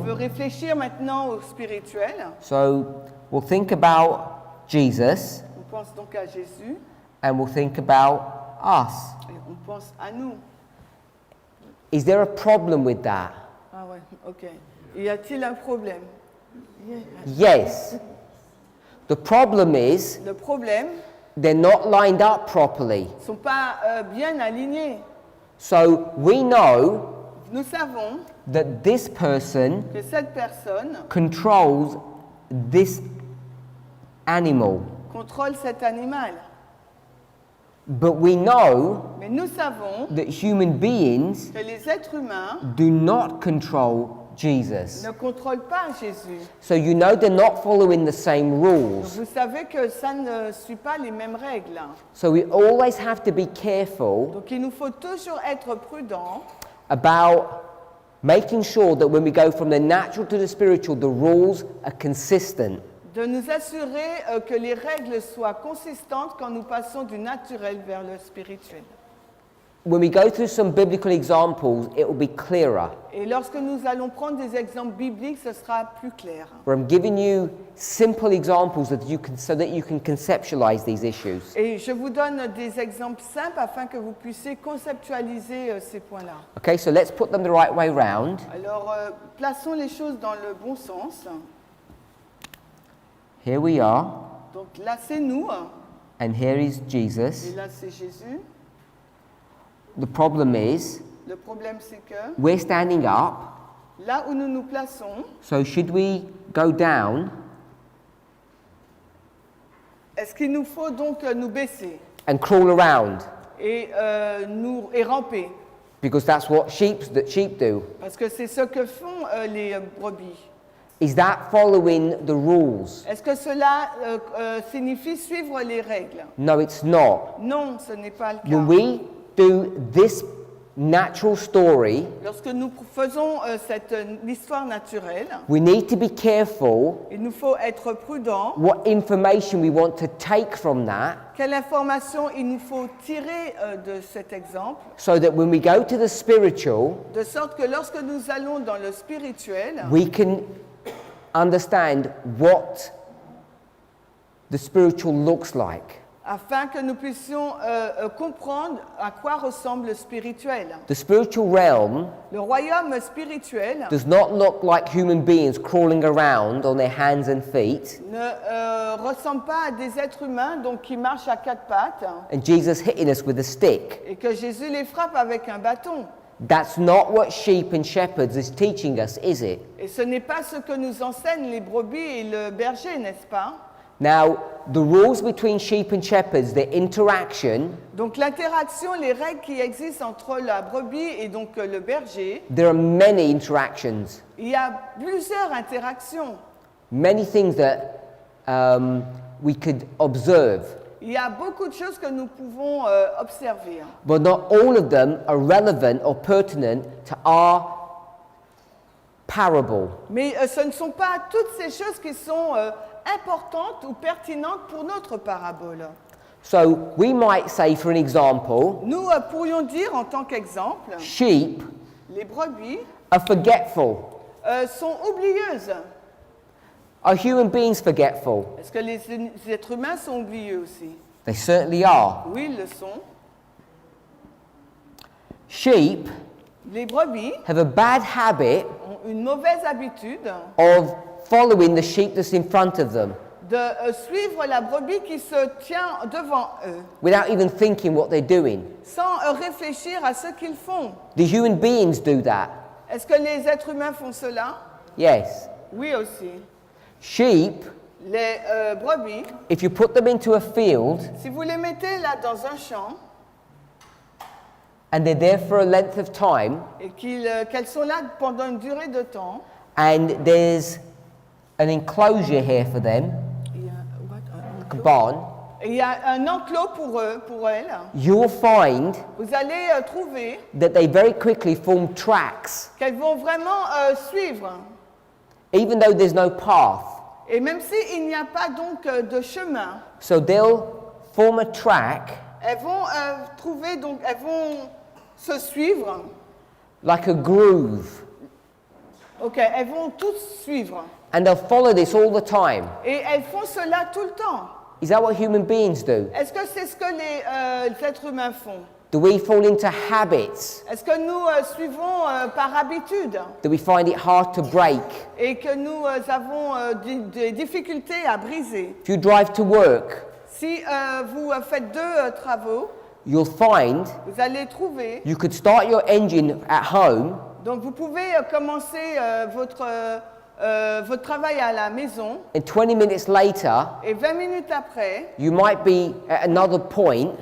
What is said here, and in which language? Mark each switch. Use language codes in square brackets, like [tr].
[fr] veut réfléchir maintenant au spirituel. [en] So we'll think about Jesus, [fr] On pense donc à Jésus [en] and we'll think about us. [fr] et on pense à nous. [en] Is there a problem with that? [fr] Ah ouais, ok. Y a-t-il un problème? [en] Yes. The problem is [fr] Le problème, [en] they're not lined up properly. [fr] ils ne sont pas bien alignés. [en] So we know [fr] Nous savons [en] that this person [fr] que cette personne [en] controls this animal. [fr] contrôle cet animal. [en] But we know [fr] Mais nous savons [en] that human beings [fr] que les êtres humains [en] do not control Jesus. [fr] ne contrôlent pas Jésus. [en] So you know they're not following the same rules. [fr] Vous savez que ça ne suit pas les mêmes règles. [en] So we always have to be careful [fr] Donc il nous faut toujours être prudents [en] about making sure that when we go from the natural to the spiritual, the rules are consistent. [fr] de nous assurer que les règles soient consistantes quand nous passons du naturel vers le spirituel. [en] When we go through some biblical examples, it will be clearer. [fr] Et lorsque nous allons prendre des exemples bibliques, ce sera plus clair. [en] Where I'm giving you simple examples so that you can conceptualize these issues. [fr] Et je vous donne des exemples simples afin que vous puissiez conceptualiser ces points-là. [en] Okay, so let's put them the right way round. [fr] Alors, plaçons les choses dans le bon sens. [en] Here we are, [fr] Donc là, c'est nous, [en] and here is [fr] et [en] Jesus. [fr] là, c'est Jésus. [en] The problem is, [fr] Le problème, c'est que [en] we're standing up, [fr] là où nous nous plaçons, [en] so should we go down [fr] est-ce qu'il nous faut donc nous baisser [en] and crawl around? [fr] et ramper? [en] Because that's what sheep do. [fr] Parce que c'est ce que font les brebis. [en] Is that following the rules? [fr] Est-ce que cela signifie suivre les règles? [en] No, it's not. [fr] Non, ce n'est pas le cas. [en] When we do this natural story, [fr] Lorsque nous faisons cette histoire naturelle, [en] we need to be careful [fr] il nous faut être prudent. [en] what information we want to take from that, [fr] Quelle information il nous faut tirer de cet exemple, [en] so that when we go to the spiritual, [fr] de sorte que lorsque nous allons dans le spirituel, [en] we can understand what the spiritual looks like. [fr] afin que nous puissions comprendre à quoi ressemble le spirituel. [en] The spiritual realm [fr] Le royaume spirituel [en] does not look like human beings crawling around on their hands and feet, [fr] ne ressemble pas à des êtres humains donc, qui marchent à quatre pattes [en] and Jesus hitting us with a stick. [fr] et que Jésus les frappe avec un bâton. [en] That's not what sheep and shepherds is teaching us, is it? [fr] Et ce n'est pas ce que nous enseignent les brebis et le berger, n'est-ce pas? [en] Now, the rules between sheep and shepherds, their interaction, [fr] Donc l'interaction, les règles qui existent entre la brebis et donc le berger, [en] there are many interactions, [fr] il y a plusieurs interactions. [en] many things that we could observe, [fr] Il y a beaucoup de choses que nous pouvons observer. [en] but not all of them are relevant or pertinent to our parable. [fr] Mais ce ne sont pas toutes ces choses qui sont importantes ou pertinentes pour notre parabole. [en] So we might say, for an example, [fr] Nous pourrions dire en tant qu'exemple, [en] sheep [fr] les brebis [en] are forgetful. [fr] sont oublieuses. [en] Are human beings forgetful? [fr] Est-ce que les êtres humains sont oublieux aussi? [en] They certainly are. [fr] Oui, ils le sont. [en] Sheep [fr] Les brebis [en] have a bad habit [fr] ont une mauvaise habitude [en] of following the sheep that's in front of them [fr] de suivre la brebis qui se tient devant eux, [en] without even thinking what they're doing. [fr] sans réfléchir à ce qu'ils font. [en] The human beings do that. [fr] Est-ce que les êtres humains font cela? [en] Yes. [fr] Oui aussi. [en] Sheep, [fr] Les brebis, [en] if you put them into a field [fr] si vous les mettez là dans un champ [en] and they're there for a length of time [fr] et qu'elles sont là pendant une durée de temps, [en] and there's an enclosure here for them, [fr] il y a, [en] like a barn, [fr] il y a un enclos pour eux, pour elles, [en] you'll find [fr] vous allez trouver [en] that they very quickly form tracks, [fr] qu'elles vont vraiment suivre. [en] even though there's no path. [fr] Et même s'il n'y a pas donc de chemin, [en] So they'll form a track [fr] elles vont trouver, donc elles vont se suivre. [en] like a groove, [fr] Ok, elles vont tous suivre. [en] and they'll follow this all the time. [fr] Et elles font cela tout le temps. [en] Is that what human beings do? [fr] Est-ce que c'est ce que les êtres humains font? [en] Do we fall into habits [fr] Est-ce que nous suivons par habitude [en] that we find it hard to break? [fr] et que nous avons des difficultés à briser? [en] If you drive to work, [fr] Si vous faites deux travaux, [en] you'll find [fr] vous allez trouver, [en] you could start your engine at home [fr] donc vous pouvez commencer votre travail à la maison [en] and 20 minutes later, [fr] et 20 minutes après, [en] you might be at another point